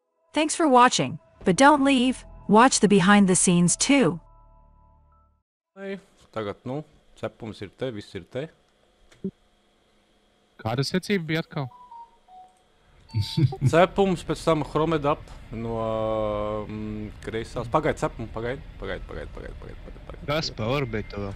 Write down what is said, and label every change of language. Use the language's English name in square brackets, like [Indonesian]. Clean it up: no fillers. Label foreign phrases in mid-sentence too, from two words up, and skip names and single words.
[English] Thanks for watching, but don't leave. Watch the behind the scenes too. [Latvian] Tagad, cepums ir te, viss ir te. Kāda secība bija atkal? Cepums, pēc tam Chromedap no kreisās. Pagaid, cepumu, pagaid. Kas pa orbitu vēl?